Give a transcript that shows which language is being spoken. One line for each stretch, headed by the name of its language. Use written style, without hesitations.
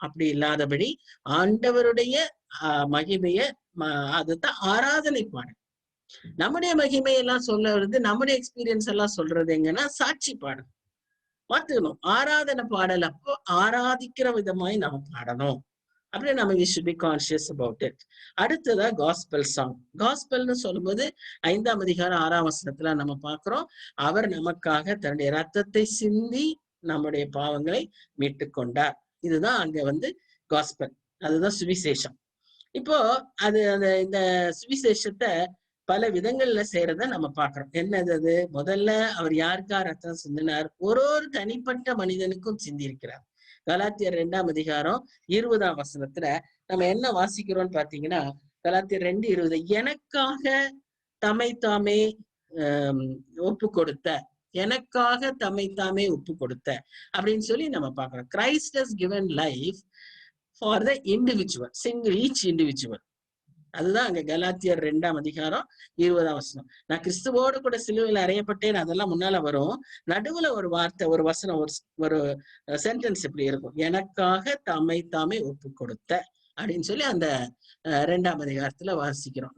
Tamil: அப்படி இல்லாதபடி ஆண்டவருடைய மகிமைய அதுதான் ஆராதனை பாடல். நம்முடைய மகிமையெல்லாம் சொல்றது, நம்முடைய எக்ஸ்பீரியன்ஸ் எல்லாம் சொல்றது எங்கன்னா சாட்சி பாடல். பார்த்துக்கணும். ஆராதனை பாடல் அப்போ ஆராதிக்கிற விதமாய் நம்ம பாடணும். அப்படியே நம்ம
English: we should be conscious about it.
Tamil: அடுத்ததா காஸ்பல் சாங். காஸ்பல்னு சொல்லும்போது 5ஆம் அதிகாரம் 6ஆம் வசனத்துல நம்ம பார்க்கிறோம், அவர் நமக்காக தன்னுடைய ரத்தத்தை சிந்தி நம்முடைய பாவங்களை மீட்டு கொண்டார். இதுதான் அங்க காஸ்பல், அதுதான் சுவிசேஷம். இப்போ அது இந்த சுவிசேஷத்தை பல விதங்கள்ல செய்யறத நம்ம பாக்குறோம். என்னது அது? முதல்ல அவர் யாருக்கா ரத்தம் சிந்தினார்? ஒரு தனிப்பட்ட மனிதனுக்கும் சிந்தி இருக்கிறார். கலாத்தியர் 2ஆம் அதிகாரம் 20ஆம் வசனத்துல நம்ம என்ன வாசிக்கிறோம்னு பாத்தீங்கன்னா, கலாத்தியர் 2:20, எனக்காக தம்மை தாமே ஒப்பு கொடுத்த, எனக்காக தம்மை தாமே ஒப்பு கொடுத்த அப்படின்னு சொல்லி நம்ம பாக்குறோம்.
English: Christ has given life for the individual, each individual.
Tamil: அதுதான் அங்க கலாத்தியர் 2ஆம் அதிகாரம் 20ஆம் வசனம். நான் கிறிஸ்துவோடு கூட சிலுவையில் அறையப்பட்டேன், அதெல்லாம் முன்னால வரும். நடுவுல ஒரு வார்த்தை, ஒரு வசனம், ஒரு சென்டென்ஸ் இப்படி இருக்கும், எனக்காக தம்மை தாமே ஒப்பு கொடுத்த அப்படின்னு சொல்லி அந்த 2ஆம் அதிகாரத்துல வாசிக்கிறோம்.